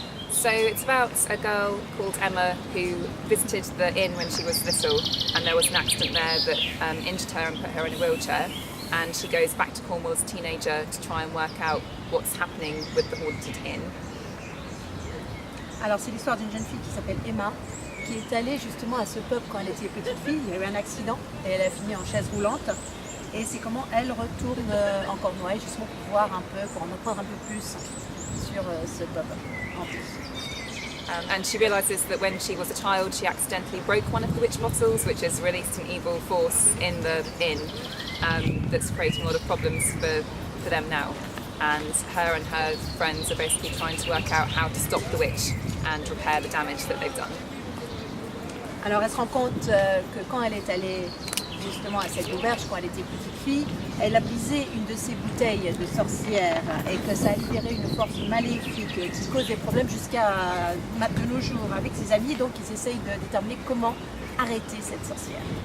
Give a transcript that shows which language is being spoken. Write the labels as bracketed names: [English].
[English] So it's about a girl called Emma who visited the inn when she was little, and there was an accident there that injured her and put her in a wheelchair, and she goes back to Cornwall as a teenager to try and work out what's happening with the haunted inn. [French] Alors c'est l'histoire d'une jeune fille qui s'appelle Emma, qui est allée justement à ce pub quand elle était petite fille. Il y a eu un accident et elle a fini en chaise roulante. Et c'est comment elle retourne en Cornouailles justement pour voir un peu, pour en apprendre un peu plus sur ce pub hanté. [English] And she realises that when she was a child, she accidentally broke one of the witch bottles, which has released an evil force in the inn that's creating a lot of problems for them now. And her friends are basically trying to work out how to stop the witch and repair the damage that they've done. [French] Alors elle se rend compte que quand elle est allée justement à cette auberge, quand elle était petite fille, elle a brisé une de ses bouteilles de sorcière et que ça a libéré une force maléfique qui cause des problèmes jusqu'à de nos jours avec ses amis. Donc ils essayent de déterminer comment arrêter cette sorcière.